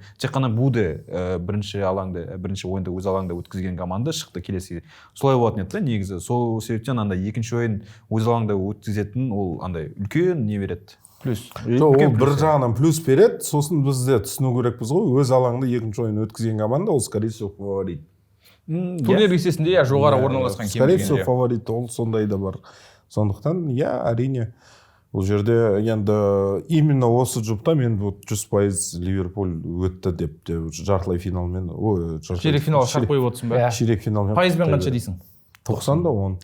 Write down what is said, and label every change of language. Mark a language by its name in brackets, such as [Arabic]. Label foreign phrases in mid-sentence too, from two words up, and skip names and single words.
[Kazakh] Тек қана Буде бірінші ойынды өз алаңда өткізген команда шықты келесі. Солай болатын еді да негізі. Сол себептен андай екінші ойын өз алаңда өткізетін ол андай үлкен не береді? Плюс. Ол бір жағынан плюс береді, сосын біз де түсіну керекпіз ғой, өз алаңда екінші ойын өткізген команда ол [Russian] скорее всего фаворит. [Kazakh] Турнир лестесінде жоғары орналасқан кем [Russian] скорее всего фаворит, [Kazakh] ол сондай да бар. Сондықтан әрине бұл жерде енді именно осы жұпта мен 100% Ливерпуль өтті деп жартылай финалмен, ширек финалға шарт қойып отырсың ба? Ширек финалмен. Пайызбен қанша дейсің? 90-да 10.